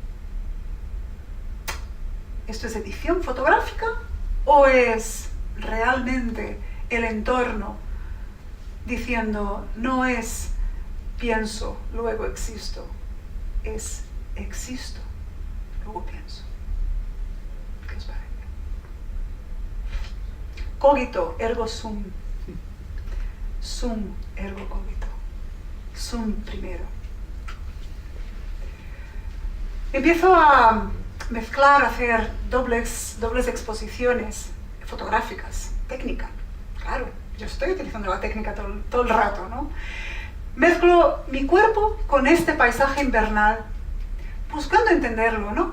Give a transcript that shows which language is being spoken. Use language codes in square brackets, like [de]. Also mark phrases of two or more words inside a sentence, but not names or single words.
[es] ¿Esto es edición fotográfica o es realmente el entorno diciendo no es pienso, luego existo, es existo, luego pienso? ¿Qué os parece? [la] Cogito ergo sum, sum ergo cogito, sum primero. [es] Empiezo a mezclar, a hacer dobles exposiciones fotográficas, técnica, claro, yo estoy utilizando la técnica todo el rato, ¿no? Mezclo mi cuerpo con este paisaje invernal, buscando entenderlo, ¿no?